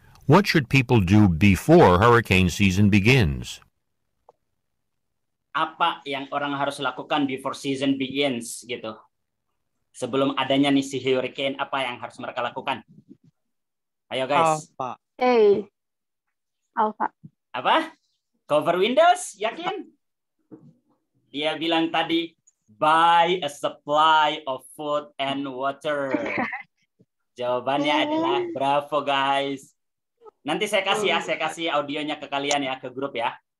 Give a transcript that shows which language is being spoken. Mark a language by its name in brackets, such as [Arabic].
[English] What should people do before hurricane season begins? [Indonesian] Apa yang orang harus lakukan [English] before season begins [Indonesian] gitu? Sebelum adanya nih si hurricane, apa yang harus mereka lakukan? Ayo guys. [English] A. Alpha. [Indonesian] Apa? [English] Cover windows? [Indonesian] Yakin? Dia bilang tadi, [English] buy a supply of food and water. [Indonesian] Jawabannya adalah bravo guys. Nanti saya kasih audionya ke kalian ya, ke grup ya.